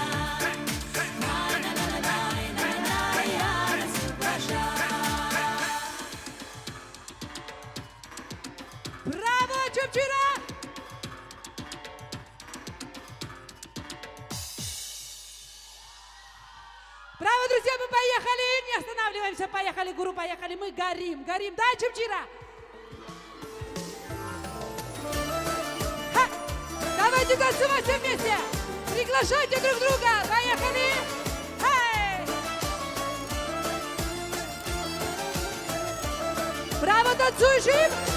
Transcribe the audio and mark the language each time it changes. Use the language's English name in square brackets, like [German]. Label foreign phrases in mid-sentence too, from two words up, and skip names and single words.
[Russian] Най-на-на-на-най, на-на-най, Анна Сиплаша. Браво, Чамчира! Браво, друзья, мы поехали! Не останавливаемся, поехали, гуру, поехали. Мы горим, горим. Да, Чамчира? Ха! Давайте танцевать все вместе! Приглашайте друг друга! Поехали! Хей! Браво, танцующим!